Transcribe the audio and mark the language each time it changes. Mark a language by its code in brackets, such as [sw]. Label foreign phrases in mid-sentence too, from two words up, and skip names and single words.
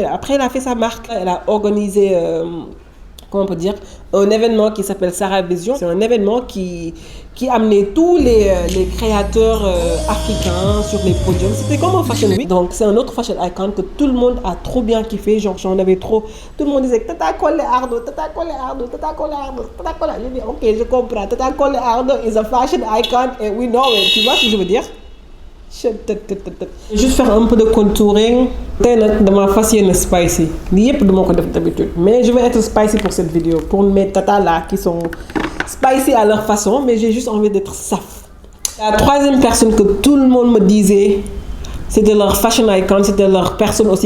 [fr] Après, elle a fait sa marque. Elle a organisé, comment on peut dire, un événement qui s'appelle Sarah Vision. C'est un événement qui amenait tous les créateurs africains sur les podiums. C'était comme un [en] Fashion Week. [fr] Donc, c'est un autre [en] fashion icon [fr] que tout le monde a trop bien kiffé. Genre, j'en avais trop. Tout le monde disait Tata Colley Ardo, Tata Colley Ardo, Tata Colley Ardo, Tata Colley. Je dis, ok, je comprends. [en] Tata Colley Ardo is a fashion icon and we know it. [fr] Tu vois ce que je veux dire? Juste faire un peu de contouring. De ma façon spicy. D'habitude. Mais je vais être spicy pour cette vidéo. Pour mes tatas là qui sont spicy à leur façon. Mais j'ai juste envie d'être saf. La troisième personne que tout le monde me disait, c'était leur fashion icon, c'était leur personne aussi.